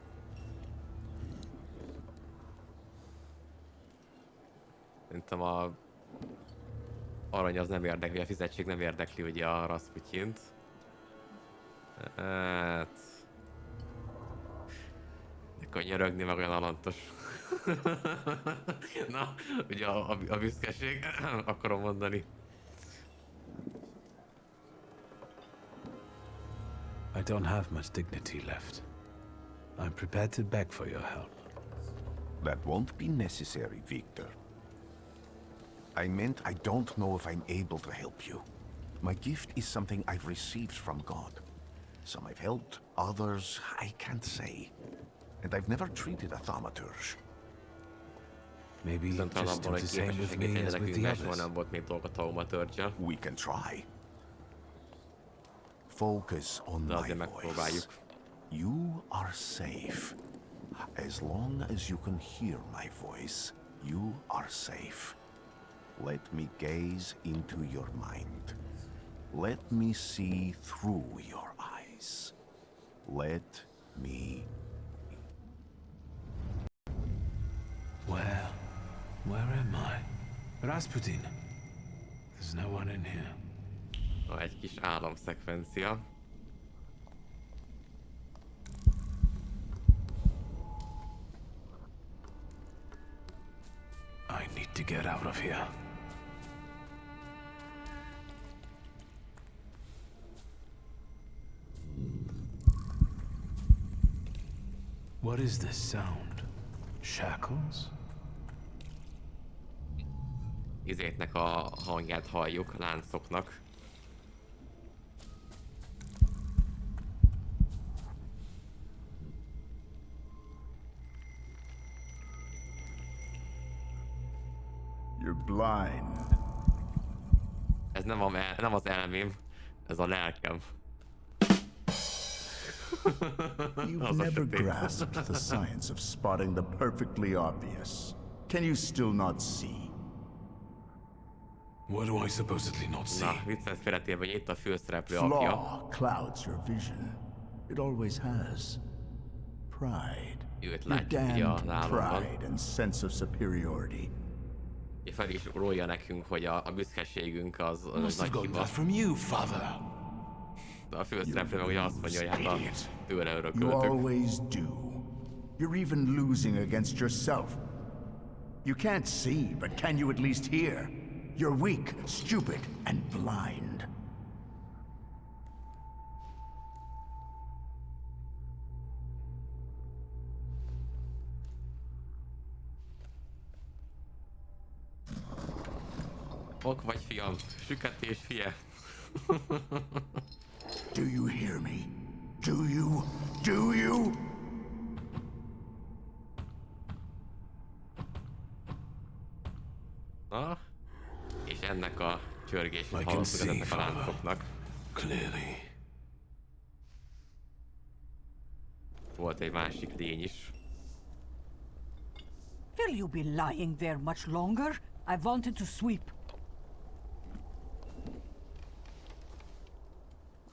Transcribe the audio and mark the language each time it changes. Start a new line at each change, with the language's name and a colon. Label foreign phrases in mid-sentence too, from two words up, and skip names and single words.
Hungarian: Szerintem a arany az nem érdekli, a fizetség nem érdekli ugye a Rasputyint. Hát... Könyörögni meg olyan alantos. Na, ugye a büszkeség, akarom mondani.
English: I don't have much dignity left. I'm prepared to beg for your help. That won't be necessary, Victor. I meant I don't know if I'm able to help you. My gift is something I've received from God. Some I've helped, others I can't say. And I've never treated a thaumaturge. Maybe just do the same with me as with the others.
Hungarian: Nem volt még dolga Thaumaturge-el.
English: We can try. Focus on my voice. You are safe. As long as you can hear my voice, you are safe. Let me gaze into your mind. Let me see through your eyes. Let me... Where am I? Rasputin! There's no one in here.
Hungarian: Egy kis álomszekvencia.
English: I need to get out of here. What is this sound? Shackles?
Hungarian: Izéknek a hangját halljuk, láncoknak.
English: You're blind.
Hungarian: Ez nem az elmém, ez a lelkem.
English: You've never grasped the science of spotting the perfectly obvious. Can you still not see? What do I supposedly not see?
Hungarian: Na, viccet félretéve, hogy itt a főszereplő apja.
English: Flaw clouds your vision. It always has. Pride.
Hungarian: Őt
English: Your
Hungarian: látjuk ugye a
English: damned
Hungarian: álomban.
English: pride and sense of superiority.
Hungarian: És fel is rólja nekünk, hogy a büszkeségünk az nagy hiba.
English: From you, father.
Hungarian: De a főszereplő meg ugye azt mondja, hogy hát tőle
English: You
Hungarian: örököltük.
English: always do. You're even losing against yourself. You can't see, but can you at least hear? You're weak, stupid, and blind.
Hungarian: Ok vagy, fiam, süketés fie.
English: Do you hear me? Do you? Do you?
Hungarian: Na, és ennek a csörgését
English: I can
Hungarian: hallottuk
English: see,
Hungarian: ezeknek a
English: father.
Hungarian: láncoknak.
English: Clearly.
Hungarian: Volt egy másik lény is.
English: Will you be lying there much longer? I wanted to sweep.